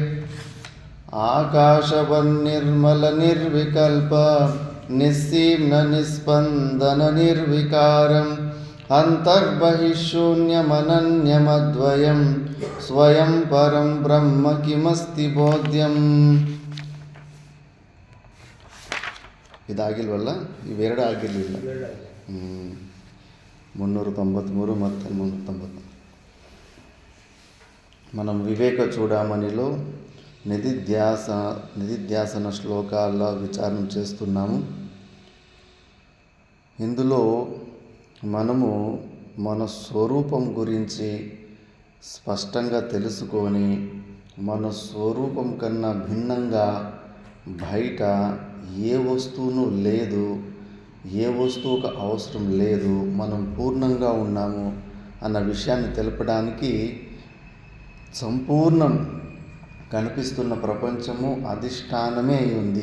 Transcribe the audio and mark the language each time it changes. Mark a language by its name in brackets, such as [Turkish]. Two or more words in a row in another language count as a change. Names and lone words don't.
[Sanskrit] ಆಕಾಶವನ್ನಿರ್ಮಲನಿರ್ವಿಕಲ್ಪ ನಿಸ್ಸೀಮ್ನ ನಿಸ್ಪಂದನನಿರ್ವಿಕಾರಂ ಅಂತರ್ಬಹಿಃಶೂನ್ಯಮನನ್ಯಮದ್ವಯಂ ಸ್ವಯಂ ಪರಂ ಬ್ರಹ್ಮ ಕಿಮಸ್ತಿ ಬೋಧ್ಯಂ. [Kannada] ಇದಾಗಿಲ್ವಲ್ಲ, ಇವೆರಡು ಆಗಿರಲಿಲ್ಲ. 393 ಮತ್ತು 390. [Telugu] మనం వివేక చూడమనిలో నిధిధ్యాసన శ్లోకాల విచారణ చేస్తున్నాము. ఇందులో మనము మన స్వరూపం గురించి స్పష్టంగా తెలుసుకొని మన స్వరూపం కన్నా భిన్నంగా బయట ఏ వస్తువును లేదు, ఏ వస్తువుకు అవసరం లేదు, మనం పూర్ణంగా ఉన్నాము అన్న విషయాన్ని తెలపడానికి సంపూర్ణం కనిపిస్తున్న ప్రపంచము అధిష్టానమే అయి ఉంది.